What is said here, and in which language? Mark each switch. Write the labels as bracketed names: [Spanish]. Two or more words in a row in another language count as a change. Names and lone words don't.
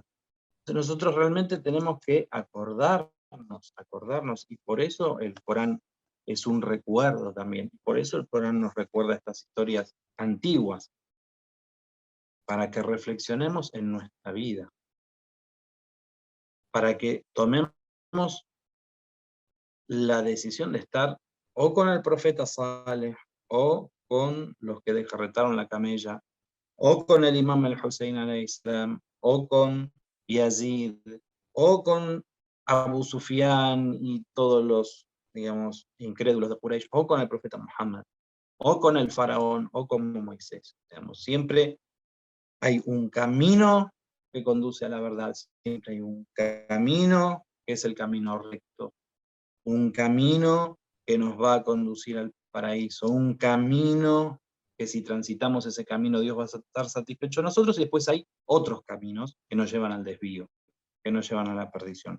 [Spanish] Entonces nosotros realmente tenemos que acordarnos, y por eso el Corán es un recuerdo también, por eso el Corán nos recuerda estas historias antiguas, para que reflexionemos en nuestra vida, para que tomemos la decisión de estar o con el profeta Saleh, o con los que descarretaron la camella, o con el imam al-Hussein [Arabic] عليه السلام, [Spanish] o con Yazid, o con Abu Sufyan y todos los, digamos, incrédulos de Quraysh, o con el profeta Muhammad, o con el faraón, o con Moisés. Digamos, siempre hay un camino que conduce a la verdad, siempre hay un camino que es el camino recto, un camino que nos va a conducir al paraíso, un camino que si transitamos ese camino Dios va a estar satisfecho de nosotros, y después hay otros caminos que nos llevan al desvío, que nos llevan a la perdición.